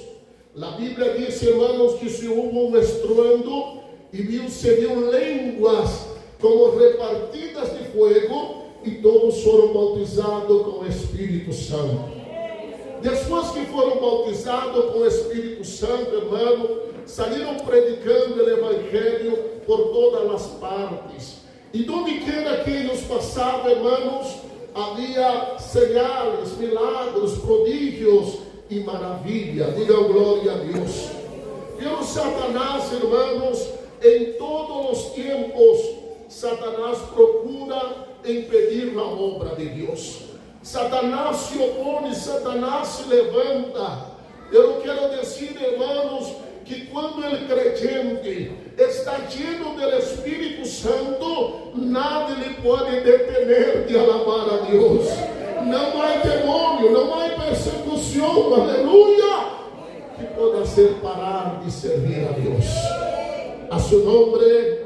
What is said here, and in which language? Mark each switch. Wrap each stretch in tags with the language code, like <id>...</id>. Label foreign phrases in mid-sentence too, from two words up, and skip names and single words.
<pt>A Bíblia diz, irmãos, que se houve estruendo e viu-se línguas como repartidas de fogo e todos foram bautizados com o Espírito Santo. Depois que foram bautizados com o Espírito Santo, irmão, saíram predicando o Evangelho por todas as partes.</pt> <es>E donde quiera que ellos pasaban, hermanos, había señales, milagros, prodigios y maravillas. Digan gloria a Dios. Pero Satanás, hermanos, en todos los tiempos, Satanás procura impedir la obra de Dios. Satanás se opone, Satanás se levanta.</es> <pt>Eu quero dizer, hermanos, que quando o</pt> <es>creyente está lleno</es> <pt>do Espírito Santo, nada lhe pode</pt> <es>detener de alabar</es> <pt>a Deus. Não há demônio, não há persecução, aleluia, que possa ser parar de servir a Deus. A seu nome.</pt>